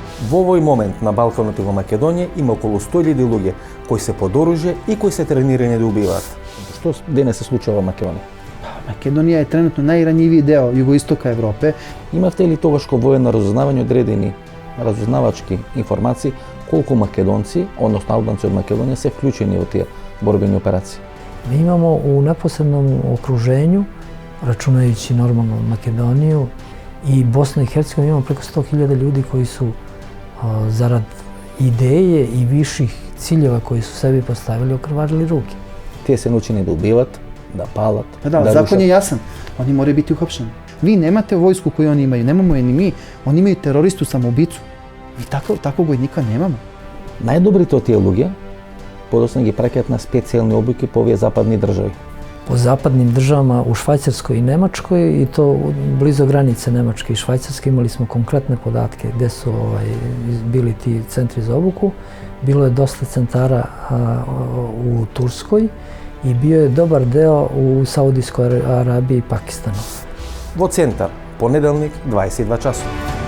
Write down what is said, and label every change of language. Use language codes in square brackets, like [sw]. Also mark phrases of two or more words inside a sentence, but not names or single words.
[mk] Во овој момент на Балканот и во Македонија има околу 100.000 луѓе кои се под оружје и кои се тренирани да убиваат. Што денес се случува во Македонија? [sr] Македонија е тренутно најранjiviji deo југоистока Европе. [mk] Имавте ли тогаш кога воено разузнавање одредени разузнавачки информации колку македонци, односно албанци од Македонија се вклучени во тие борбени операции? [sr] Mi imamo u neposrednom okruženju, računajući normalno Makedoniju i Bosnu i Hercegovinu, imamo preko 100.000 ljudi koji su zarad ideje i viših ciljeva koji su sebi postavili okrvarili ruke. [mk] Тие се научени да убиват, да палат, [sr] Da, zakon je jasan. Oni moraju biti uhapšeni. Vi nemate vojsku koju oni imaju, nemamo je ni mi. Oni imaju teroristu samoubicu. Mi takvog vojnika nemamo. [mk] Најдобрите од тие луѓе подоцна ги праќаат на специјални обуки по овие западни држави. [sr] Po zapadnim državama u Švajcarskoj i Nemačkoj i to blizu granice Nemačke i Švajcarske imali smo konkretne podatke gdje su bili ti centri za obuku. Bilo je dosta centara u Turskoj i bio je dobar deo u Saudijskoj Arabiji i Pakistanu. [mk] Во центар, понеделник, 22 часот.